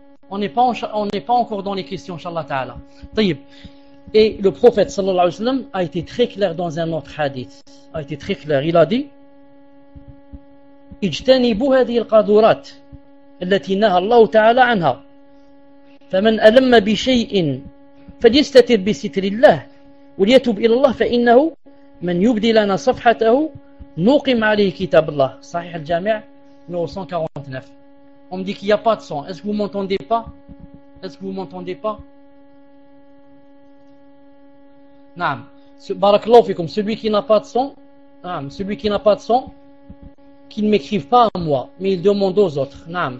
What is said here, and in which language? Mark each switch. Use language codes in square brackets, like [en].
[fr] On n'est pas encore dans les questions, Inch'Allah Ta'ala. Tayyib. Et le prophète, sallallahu alayhi wa sallam, a été très clair dans un autre hadith. A été très clair. Il a dit, [ar] اجتنبوا هذه القدرات التي نهى الله تعالى عنها فمن ألم بشيء فليستتر بستر الله وليتوب إلى الله فإنه من يبدي لنا صفحته نقم عليه كتاب الله صحيح الجامع 149. [fr] On me dit qu'il n'y a pas de son. Est-ce que vous m'entendez pas? Est-ce que vous m'entendez pas? Naam. Barakallahu fikoum. Celui qui n'a pas de son, naam. Celui qui n'a pas de son, qu'il ne m'écrive pas à moi, mais il demande aux autres. Naam.